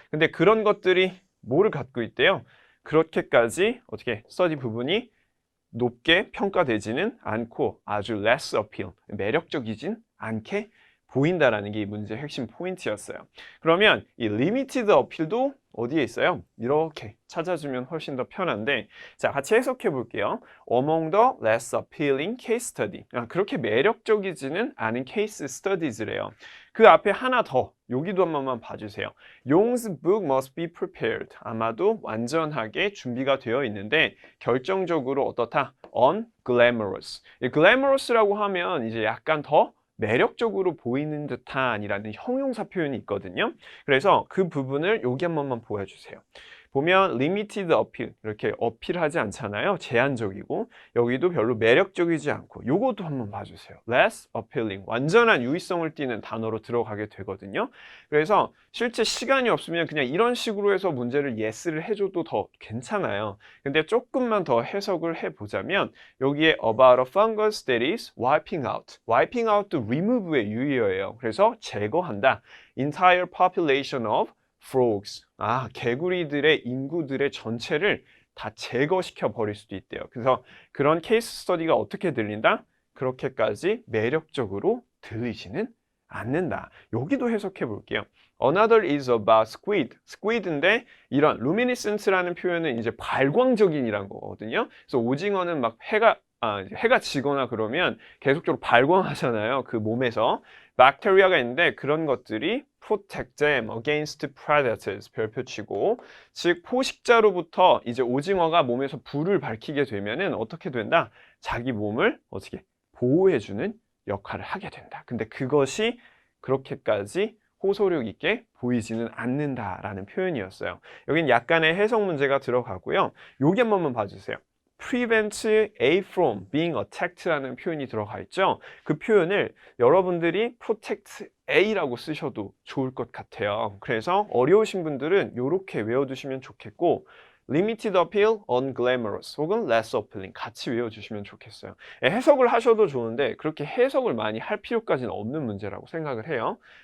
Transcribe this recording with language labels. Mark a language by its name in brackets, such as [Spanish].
[Korean] 근데 그런 것들이 뭐를 갖고 있대요? 그렇게까지 어떻게 스터디 부분이 높게 평가되지는 않고 아주 [English] less appeal, [Korean] 매력적이진 않게 보인다라는 게 이 문제의 핵심 포인트였어요. 그러면 이 [English] limited appeal [Korean] 도 어디에 있어요? 이렇게 찾아주면 훨씬 더 편한데, 자, 같이 해석해 볼게요. [English] Among the less appealing case study. [Korean] 그렇게 매력적이지는 않은 case studies래요. 그 앞에 하나 더, 여기도 한 번만 봐주세요. [English] Young's book must be prepared. [Korean] 아마도 완전하게 준비가 되어 있는데 결정적으로 어떻다? [English] unglamorous. [Korean] 이 glamorous라고 하면 이제 약간 더 매력적으로 보이는 듯한이라는 형용사 표현이 있거든요. 그래서 그 부분을 여기 한 번만 보여주세요. 보면 [English] limited appeal, [Korean] 이렇게 어필하지 않잖아요. 제한적이고 여기도 별로 매력적이지 않고 요것도 한번 봐주세요. [English] less appealing, [Korean] 완전한 유의성을 띠는 단어로 들어가게 되거든요. 그래서 실제 시간이 없으면 그냥 이런 식으로 해서 문제를 yes를 해줘도 더 괜찮아요. 근데 조금만 더 해석을 해보자면 여기에 [English] about a fungus that is wiping out. wiping out [Korean] 도 remove의 유의어예요. 그래서 제거한다. [English] entire population of frogs. [Korean] 개구리들의 인구들의 전체를 다 제거시켜 버릴 수도 있대요. 그래서 그런 케이스 스터디가 어떻게 들린다? 그렇게까지 매력적으로 들리지는 않는다. 여기도 해석해 볼게요. [English] Another is about squid. [Korean] squid인데 이런 luminescence라는 표현은 이제 발광적인이란 거거든요. 그래서 오징어는 막 해가 지거나 그러면 계속적으로 발광하잖아요. 그 몸에서. 박테리아가 있는데 그런 것들이 [English] protect them against predators [Korean] 별표치고, 즉 포식자로부터 이제 오징어가 몸에서 불을 밝히게 되면은 어떻게 된다? 자기 몸을 어떻게 보호해주는 역할을 하게 된다. 근데 그것이 그렇게까지 호소력 있게 보이지는 않는다라는 표현이었어요. 여긴 약간의 해석 문제가 들어가고요. 여기 한 번만 봐주세요. [English] prevent A from being attacked [Korean] 라는 표현이 들어가 있죠. 그 표현을 여러분들이 protect A라고 쓰셔도 좋을 것 같아요. 그래서 어려우신 분들은 이렇게 외워두시면 좋겠고 [English] limited appeal, [Korean] unglamorous 혹은 [English] less appealing [Korean] 같이 외워주시면 좋겠어요. 해석을 하셔도 좋은데 그렇게 해석을 많이 할 필요까지는 없는 문제라고 생각을 해요.